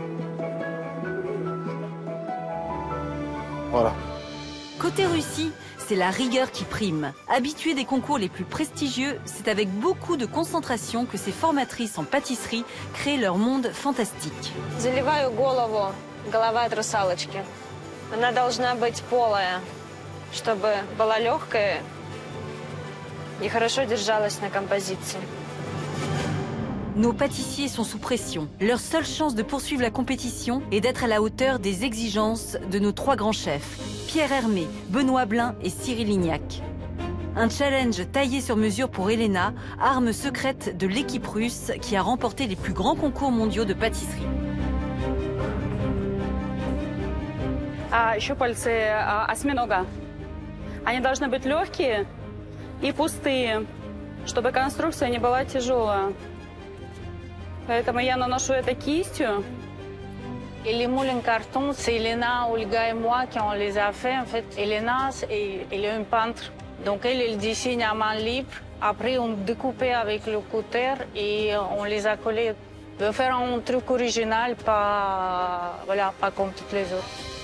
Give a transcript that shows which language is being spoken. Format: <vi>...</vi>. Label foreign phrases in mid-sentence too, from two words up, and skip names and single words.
<fr>Voilà. Côté Russie, c'est la rigueur qui prime. Habituée des concours les plus prestigieux, c'est avec beaucoup de concentration que ces formatrices en pâtisserie créent leur monde fantastique.</fr> <ru>Заливаю голову, голова от русалочки. Она должна быть полая, чтобы была легкая и хорошо держалась на композиции.</ru> <fr>Nos pâtissiers sont sous pression. Leur seule chance de poursuivre la compétition est d'être à la hauteur des exigences de nos 3 grands chefs, Pierre Hermé, Benoît Blin et Cyril Lignac. Un challenge taillé sur mesure pour Elena, arme secrète de l'équipe russe qui a remporté les plus grands concours mondiaux de pâtisserie.</fr> <ru>Щупальцы осьминога. Они должны быть легкие и пустые, чтобы конструкция не была тяжелая. Поэтому я наношу это кистью.</ru> <fr>Et les moules en carton, c'est Elena, Olga et moi qui on les a fait. En fait, Elena, elle est une peintre. Donc elle dessine à main libre. Après, on découpait avec le cutter et on les a collés. On veut faire un truc original, pas comme toutes les autres.</fr>